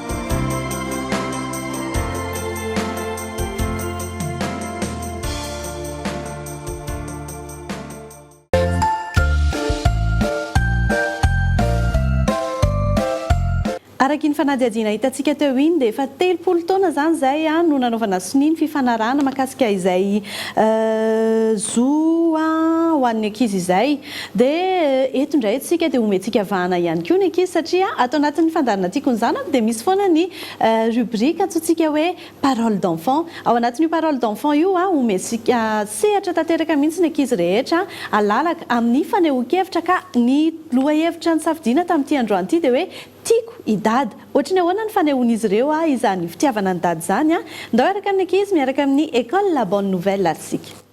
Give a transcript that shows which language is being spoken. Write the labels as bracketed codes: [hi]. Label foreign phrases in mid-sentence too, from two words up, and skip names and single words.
[mg] Araka ny fanadihadiana hitantsika teo iny dia efa 30 taona izany izay no nanaovana soniny fifanarahana mahakasika izay zo ho an'ny ankizy izay. Dia eto indray tsika dia omentsika vahana ihany koa ny ankizy satria ato anatin'ny fandarana tiako ny zanako dia misy foana ny rubrique antsointsika hoe [fr] parole d'enfant. [mg] Ao anatin'io [fr] parole d'enfant [mg] io omentsika sehatra tanteraka mihitsy ny ankizy rehetra alalaka amin'ny fanehoan-kevitra ka ny lohahevitra nisafidiana tamin'ity androany ity dia hoe tiako idady. Ohatrany ahoana ny fanehoan'izy ireo izany fitiavana ny dady izany. Ndao araka amin'ny ankizy miaraka amin'ny école La Bonne Nouvelle arsika.